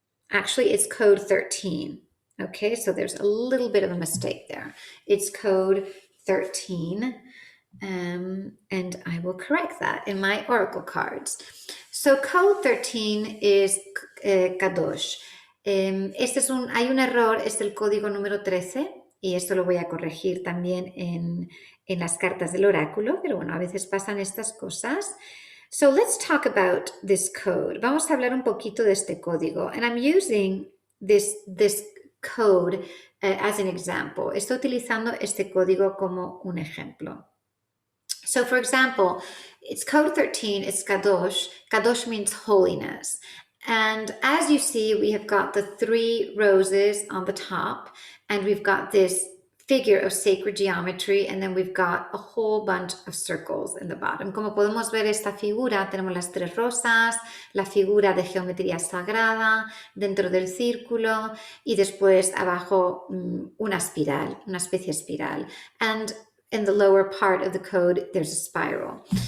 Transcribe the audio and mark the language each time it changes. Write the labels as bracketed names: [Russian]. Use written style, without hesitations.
[English] Actually, it's code 13. Okay, so there's a little bit of a mistake there. It's code 13, and I will correct that in my oracle cards. So code 13 is Kadosh. [Spanish] Hay un error, es el código número 13, y esto lo voy a corregir también en las cartas del oráculo, pero bueno, a veces pasan estas cosas. [English] So let's talk about this code. [Spanish] Vamos a hablar un poquito de este código. [English] And I'm using this code as an example. [Spanish] Estoy utilizando este código como un ejemplo. [English] So for example, it's code 13, it's Kadosh. Kadosh means holiness. And as you see, we have got the 3 roses on the top, and we've got this figure of sacred geometry, and then we've got a whole bunch of circles in the bottom. [Spanish] Como podemos ver esta figura, tenemos las 3 rosas, la figura de geometría sagrada dentro del círculo, y después abajo una espiral, una especie de espiral. [English] And in the lower part of the code, there's a spiral.